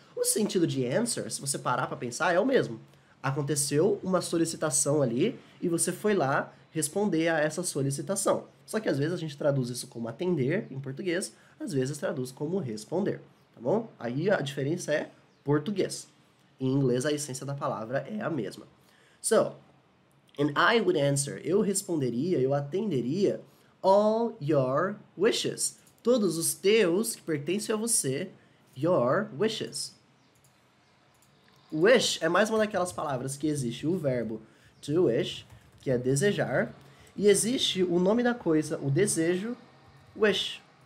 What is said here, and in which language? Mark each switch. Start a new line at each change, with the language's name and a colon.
Portuguese: O sentido de answer, se você parar para pensar, é o mesmo. Aconteceu uma solicitação ali e você foi lá responder a essa solicitação. Só que às vezes a gente traduz isso como atender em português, às vezes traduz como responder, tá bom? Aí a diferença é português. Em inglês a essência da palavra é a mesma.
English: So, and I would answer,
Portuguese: eu responderia, eu atenderia
English: all your wishes.
Portuguese: Todos os teus que pertencem a você,
English: your wishes.
Portuguese: Wish é mais uma daquelas palavras que existe o verbo to wish, que é desejar, e existe o nome da coisa, o desejo, wish.